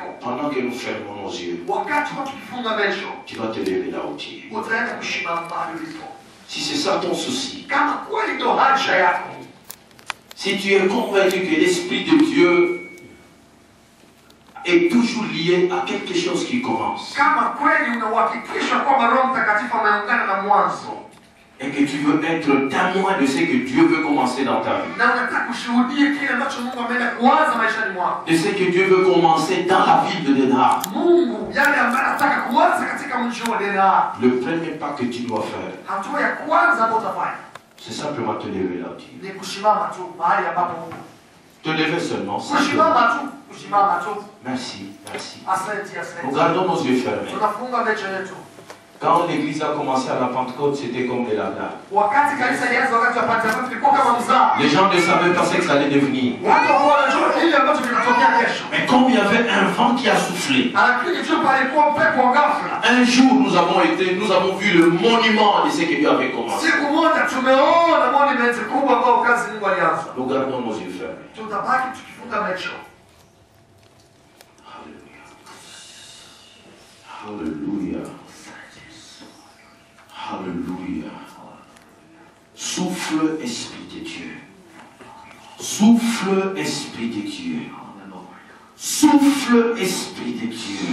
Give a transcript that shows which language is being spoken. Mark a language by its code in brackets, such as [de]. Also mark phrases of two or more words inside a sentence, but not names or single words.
[fr] pendant que nous fermons nos yeux, [sw] wakati wa tukifunga macho, [fr] tu vas te lever là où tu es. [sw] utaenda kusimama mahali ulipo. [fr] Si c'est ça ton souci, [sw] Kama kweli ndio haja yako, [fr] si tu es convaincu que l'Esprit de Dieu est toujours lié à quelque chose qui commence, [sw] kama kweli unauhakikisha kwamba Roho Mtakatifu ameungana na mwanzo, [fr] et que tu veux être témoin de ce que Dieu veut commencer dans ta vie, [sw] na unataka kushuhudia kile ambacho Mungu ameenda kuanza maishani mwako, [fr] de ce que Dieu veut commencer dans la ville de Denard, [sw] Mungu yale ambayo anataka kuanza katika mji wa Denard, [fr] le premier pas que tu dois faire, [sw] hatua ya kwanza ambayo utafanya [fr] c'est simplement te lever là où tu es. [sw] ni kusimama tu mahali ambapo Mungu. [fr] Te lever seulement. [sw] Kusimama tu, kusimama tu. [fr] Merci, merci. [sw] Asante, asante. [fr] Nous gardons nos yeux fermés. [sw] Tunafunga macho yetu. [fr] Quand l'église a commencé à la Pentecôte, c'était comme des ladars. [sw] Wakati kanisa ilianza wakati wa Pentecoste ilikuwa kama mzaa. [fr] Les gens ne savaient pas ce que ça allait devenir. [sw] Watu wanajua kile ambacho kinatokea kesho. [fr] Mais comme il y avait un vent qui a soufflé, [sw] Lakini tu palikuwa upepo wa ghafla. [fr] un jour nous avons vu le monument de ce que Dieu avait commencé. [sw] Siku moja tumeona monument kubwa ambao kazi Mungu alianza. [fr] Nous gardons nos yeux fermés. [sw] Tutabaki tukifunga macho. [fr] Alléluia. Alléluia. Souffle, Esprit de Dieu. Souffle, Esprit de Dieu. Souffle, Esprit de Dieu.